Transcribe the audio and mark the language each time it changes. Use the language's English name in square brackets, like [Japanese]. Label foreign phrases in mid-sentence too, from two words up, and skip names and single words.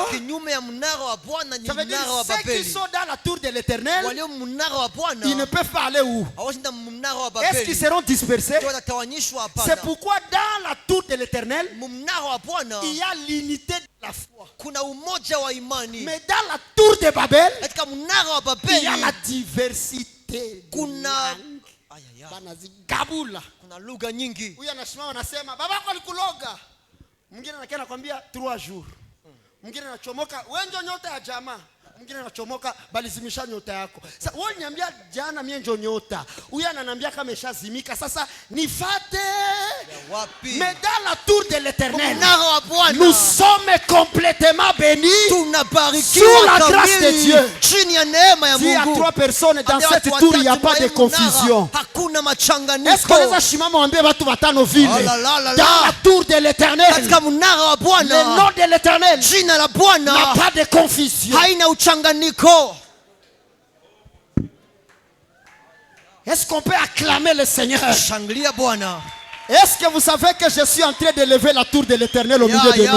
[French] Ça veut dire ceux qui sont dans la tour de l'Éternel, ils ne peuvent pas aller où? Est-ce qu'ils seront dispersés? C'est pourquoi dans la tour de l'Éternel, il y a l'unité de la foi. Mais dans la tour de Babel, il y a la diversité. [Swahili] Mwingine anakia nakwambia 3 jours. Mwingine anachomoka, wewe ndio nyota ya jamaa. Mwingine anachomoka balizimisha nyota yako. Sasa wewe niambia jana mimi ndio nyota. Huyu ananiambia kama imeshazimika. Sasa nifate. [French] Mais dans la tour de l'Éternel, nous sommes complètement bénis sous la grâce de Dieu. S'il y a 3 personnes dans cette tour, il n'y a pas de confusion. Est-ce qu'on les a [Swahili] shimama wambie watu watano vile? [French] Dans la tour de l'Éternel, le nom de l'Éternel n'a pas de confusion. Est-ce qu'on peut acclamer le Seigneur? Est-ce que vous savez que je suis en train de lever la tour de l'Éternel au milieu de nous?